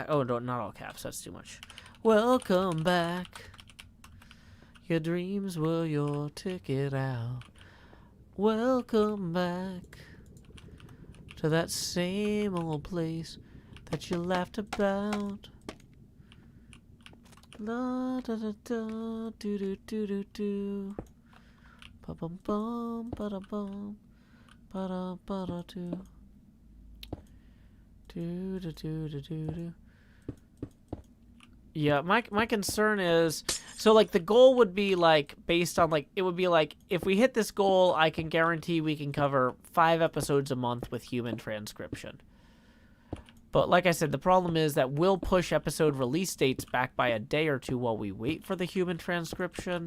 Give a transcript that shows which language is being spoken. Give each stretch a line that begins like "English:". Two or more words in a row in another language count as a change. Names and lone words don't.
English: Oh, no, not all caps. That's too much. Welcome back. Your dreams were your ticket out. Welcome back to that same old place that you laughed about. La da da da do do do do do. Ba bum bum ba da bum. Ba-da, ba-da, do. Do, do, do, do, do, do. Yeah, my concern is, so, like, the goal would be, like, based on, like, it would be, like, if we hit this goal, I can guarantee we can cover 5 episodes a month with human transcription. But, like I said, the problem is that we'll push episode release dates back by a day or two while we wait for the human transcription.